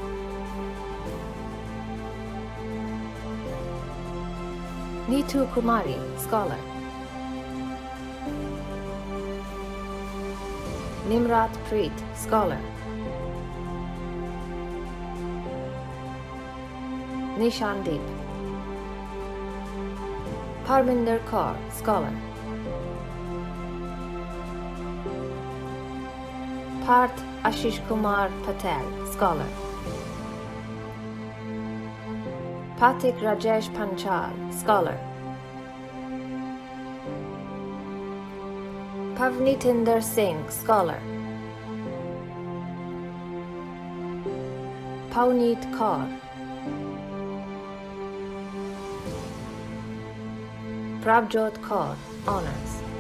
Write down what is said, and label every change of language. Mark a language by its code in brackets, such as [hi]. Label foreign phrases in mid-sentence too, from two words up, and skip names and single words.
[en] Neetu Kumari, Scholar. Nimrat Preet, Scholar. Nishandeep. Parminder Kaur, Scholar. Parth Ashish Kumar Patel, Scholar. Patik Rajesh Panchal, Scholar. Pavnitinder Singh, Scholar. Pawneet Kaur. Prabjot Kaur, Honours.